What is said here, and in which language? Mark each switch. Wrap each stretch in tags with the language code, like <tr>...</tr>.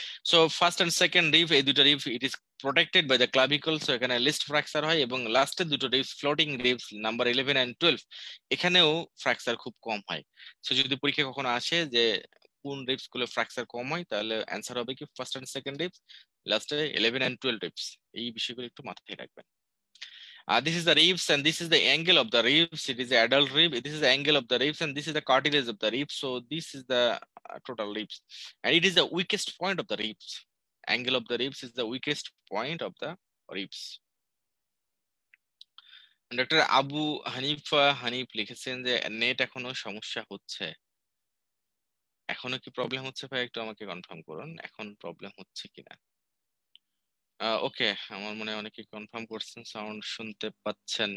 <en>so first and second rib,</en> <bn>এই দুটো rib</bn> <en>it is protected by the clavicle, so</en> <bn>এখানে list fracture হয়। এবং লাস্টের দুটো ribs, floating ribs number 11 and 12, এখানেও ফ্র্যাকচার খুব কম হয়। সো যদি পরীক্ষা কখনো আসে যে কোন রিবস গুলো ফ্র্যাকচার কম হয়, তাহলে অ্যান্সার হবে কি ফার্স্ট এন্ড সেকেন্ড রিবস, লাস্টে 11 এন্ড 12 রিবস। এই বিষয়গুলো একটু মাথায় রাখবেন।</bn> <en>This is the ribs and this is the angle of the ribs. It is the adult rib. This is the angle of the ribs and this is the cartilage of the ribs. So this is the total ribs, and it is the weakest point of the ribs. Angle of the ribs is the weakest point of the ribs.</en> <bn>Doctor Abu Hanifa Hanif লিখেছেন যে net এখনো সমস্যা হচ্ছে। এখনো কি problem হচ্ছে ভাই? একটু আমাকে কনফার্ম করুন এখন প্রবলেম হচ্ছে কিনা। ওকে, আমার মনে হয় অনেকে কনফার্ম করছেন, সাউন্ড শুনতে পাচ্ছেন।</bn>